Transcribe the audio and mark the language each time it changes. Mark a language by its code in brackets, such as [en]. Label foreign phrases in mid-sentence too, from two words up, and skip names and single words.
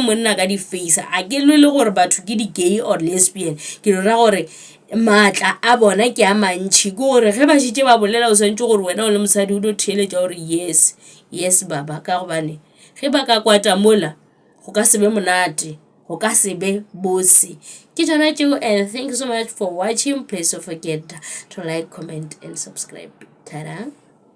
[nso] monna ka di face a ke le gore batho ke di [en] gay or lesbian [nso] ke ra gore maatla a bona ke a mantši ke gore ge ba šitše ba bolela o swantše gore wena o le mosadi o tlo theeletša gore yes baba ka gobane ge ba ka kwata mola go ka se be monate go ka se be bose ke tšona tšeo [en] and thank you so much for watching please don't forget to like comment and subscribe. Ta-da.